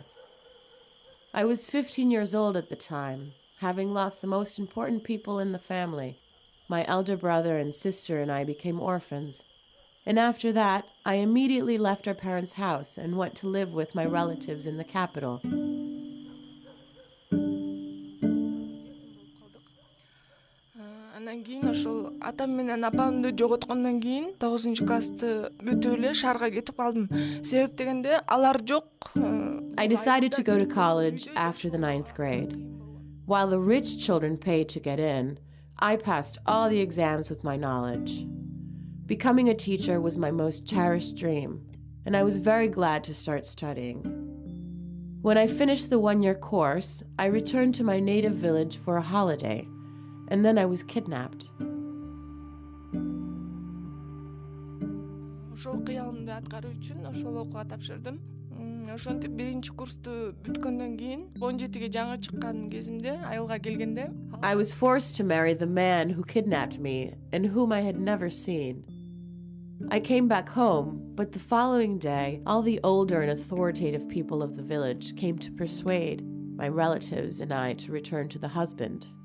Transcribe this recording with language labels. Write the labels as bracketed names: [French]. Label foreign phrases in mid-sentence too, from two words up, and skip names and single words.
[English] I was 15 years old at the time, having lost the most important people in the family. My elder brother and sister and I became orphans. And after that, I immediately left our parents' house and went to live with my relatives in the capital. [Kyrgyz] Андан кийин ошол атам менен апамды жоготкондон кийин 9-классты бүтүп эле шаарга кетип калдым. Себеп дегенде алар жок. [English] I decided to go to college after the 9th grade. While the rich children paid to get in, I passed all the exams with my knowledge. Becoming a teacher was my most cherished dream, and I was very glad to start studying. When I finished the 1-year course, I returned to my native village for a holiday, and then I was kidnapped. [Kyrgyz] Ошол кыялымды аткаруу үчүн ошол окууга тапшырдым. Ошентип 1-курсту бүткөндөн кийин 17-ге жаңы чыккан кезимде айылга келгенде [English] I was forced to marry the man who kidnapped me and whom I had never seen. I came back home, but the following day, all the older and authoritative people of the village came to persuade my relatives and I to return to the husband.